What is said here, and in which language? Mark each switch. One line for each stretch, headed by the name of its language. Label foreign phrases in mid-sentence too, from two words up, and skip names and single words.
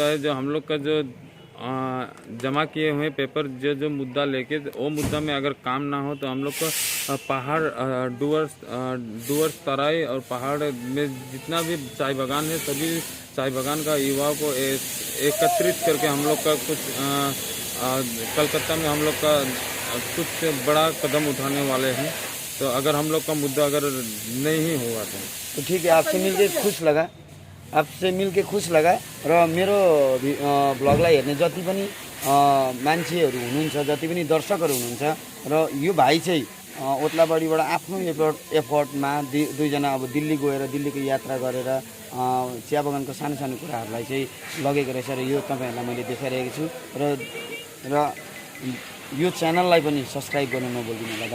Hindi: है जो हम लोग का जो जमा किए हुए पेपर जो मुद्दा लेके, वो मुद्दा में अगर काम ना हो तो हम लोग को पहाड़, डूअर्स तराई और पहाड़ में जितना भी चाय बागान है, सभी चाय बागान का युवाओं को एकत्रित करके हम लोग का कुछ कलकत्ता में हम लोग का कुछ बड़ा कदम उठाने वाले हैं। तो अगर हम लोग का मुद्दा अगर नहीं हुआ तो ठीक है। आपसे मिलकर खुश लगा। आपसे मिलके खुश लगा
Nepali: र मेरो भ्लगलाई हेर्ने जति पनि मान्छेहरू हुनुहुन्छ, जति पनि दर्शकहरू हुनुहुन्छ र यो भाइ चाहिँ ओत्लाबाडीबाट आफ्नो एफर्टमा दुईजना अब दिल्ली गएर दिल्लीको यात्रा गरेर चिया बगानको सानो सानो कुराहरूलाई चाहिँ लगेको रहेछ र यो तपाईँहरूलाई मैले देखाइरहेको छु र यो च्यानललाई पनि सब्सक्राइब गर्नु नभुलिदिनु होला।